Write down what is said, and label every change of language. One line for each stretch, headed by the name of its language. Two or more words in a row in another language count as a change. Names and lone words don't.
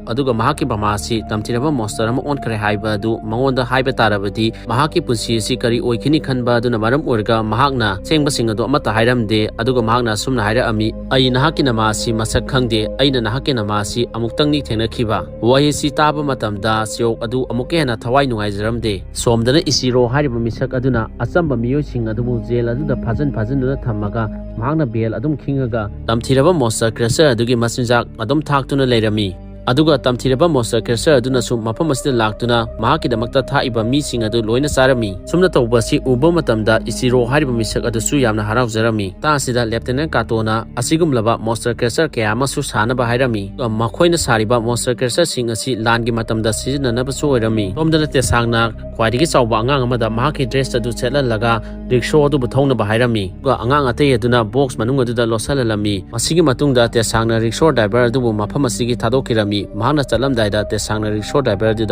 Manipuri: aduga mahaki mama si tamthiraba monster ama on kare haiba adu mangonda haiba tarabadi mahaki punsi si kari oikhini khanba adu na maram orga mahakna sengba sing adu amata hairamde aduga mahakna sumna haira ami ai nahaki nama si masak khangde aina nahaki nama si amuktang ni thengakhiba wahi si taba matamda siok adu amuke na thawai nungai jaramde somdana isiro hariba misak aduna achamba miyoi sing adu jel adu da phajan duna thamaga mahakna bel adum khinga tamthiraba
English: monster creature
Manipuri: adugi masinjak adum thaktuna leirami aduga tamthiraba
English: monster creature
Manipuri: aduna sum mafam asida laktuna mahaki damakta thaiba mi sing adu loina sarami sumna tawba si uba matamda isiro hariba misak adu su yamna harau jarami ta asida lieutenant katona asigum laba
English: monster creature
Manipuri: kaya masu sanaba hairami makhoina sariba
English: monster creature
Manipuri: sing asi langi matamda sijinana basu oirami tomdana te sangna khwaidigi chawba angang amada mahaki dress adu chetla laga rickshaw adu buthongna ba hairami ga angang atei aduna box manung adu da losalalami masigi matungda te sangna
English: rickshaw driver
Manipuri: adu mafam asigi thadokirami mahana chalamdaida te sangna
English: rickshaw driver
Manipuri: adu